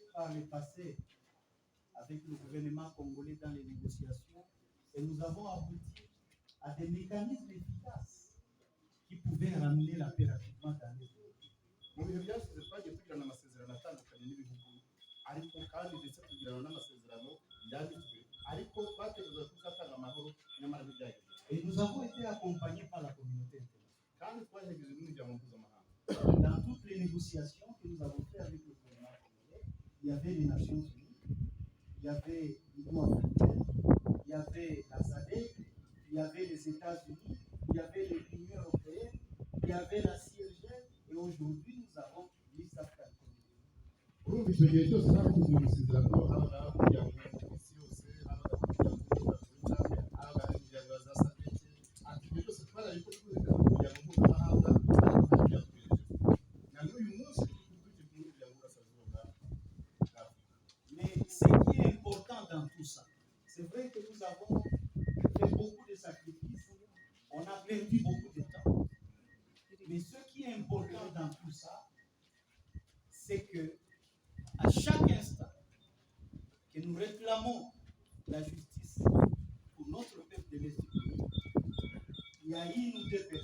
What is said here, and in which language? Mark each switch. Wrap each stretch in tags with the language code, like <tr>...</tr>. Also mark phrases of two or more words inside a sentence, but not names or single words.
<fr>par le passé avec le gouvernement congolais dans les négociations et nous avons abouti à des mécanismes efficaces qui pouvaient ramener la paix rapidement dans les pays.</fr> <rw>Mu bihe byashize twagiye tugirana amasezerano atandukanye n'ibihugu ariko kandi ndetse tugirana n'amasezerano yanditswe ariko twatekereza ko tuzatanga amahoro nyamara ntibyagenze.</rw> <fr>Et nous avons été accompagnés par la communauté internationale.</fr> <rw>Kandi twaherekeje n'imiryango mpuzamahanga.</rw> <fr>Dans toutes les négociations que nous avons faites avec le gouvernement congolais, il y avait les Nations Unies, il y avait l'Union africaine, il y avait la SADC, il y avait les États-Unis, il y avait l'Union européenne, il y avait la CIRGL, et aujourd'hui nous avons l'East African Community.</fr> <rw>Urumva icyo gihe cyose nta kuzuza amasezerano habaga umuryango w'isi yose habaga umuryango w'Afurika habaga imiryango ya za SADC ati ibyo byose twarabikoze kubera umuryango mpuzamahanga na n'uyu munsi turi ku muryango w'Uburasirazuba bwa Afurika.</rw> <fr>Mais ce qui est important dans tout ça, c'est vrai que nous avons fait beaucoup de sacrifices, on a perdu beaucoup de temps. Mais ce qui est important dans tout ça, c'est que à chaque instant que nous réclamons la justice pour notre peuple de l'Est, il y a une ou deux personnes</fr>